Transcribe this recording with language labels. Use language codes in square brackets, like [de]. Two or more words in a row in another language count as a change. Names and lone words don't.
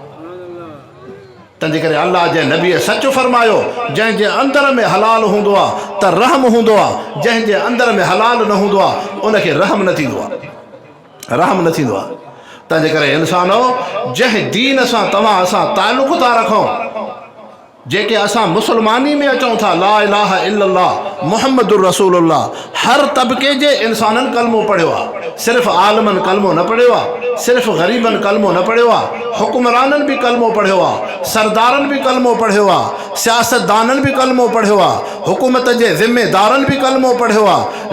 [sd] तंहिंजे करे अल्लाह जे नबीअ सच फरमायो, जंहिंजे अंदर में हलाल हूंदो आहे त रहम हूंदो आहे, जंहिंजे अंदर में हलाल न हूंदो आहे उनखे रहम न थींदो आहे, रहम न थींदो आहे। तंहिंजे करे इंसानो, जंहिं दीन सां तव्हां असां तालुक़ था रखूं, जेके असां मुसलमानी में अचूं था, [ar] لا إله إلا الله محمد رسول الله, [sd] हर तबके जे इंसाननि कलमो पढ़ियो आहे। सिर्फ़ु आलमनि कलमो न पढ़ियो आहे, सिर्फ़ु ग़रीबनि कलमो न पढ़ियो आहे, हुक्मराननि बि कलमो पढ़ियो आहे, सरदारनि बि कलमो पढ़ियो आहे, सियासतदाननि बि कलमो पढ़ियो आहे, हुकूमत जे ज़िम्मेदारनि बि कलमो पढ़ियो आहे।